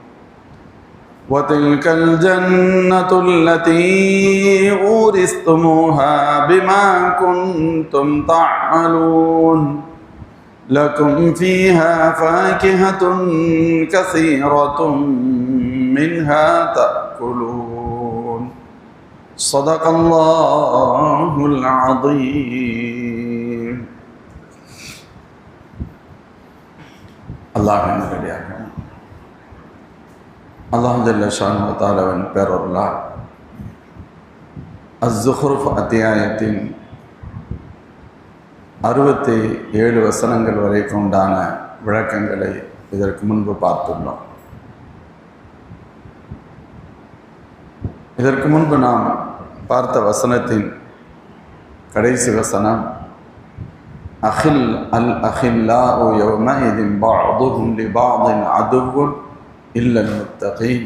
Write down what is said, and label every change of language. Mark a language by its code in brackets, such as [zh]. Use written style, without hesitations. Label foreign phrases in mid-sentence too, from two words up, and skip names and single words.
[ar] وتلك الجنة التي أورثتموها بما كنتم تعملون لكم فيها فاكهة كثيرة منها تأكلون صدق الله العظيم الله جل شانه وتعالى [ta] பெயரொருளா அஸ்ஸுஹ்ருஃப் அத்தியாயத்தின் 67 வசனங்கள் வரைக்கும் உண்டான விளக்கங்களை இதற்கு முன்பு பார்த்துள்ளோம். இதற்கு முன்பு நாம் பார்த்த வசனத்தின் கடைசி வசனம் [ar] الأخلاء يومئذ بعضهم لبعض عدو إلا المتقين.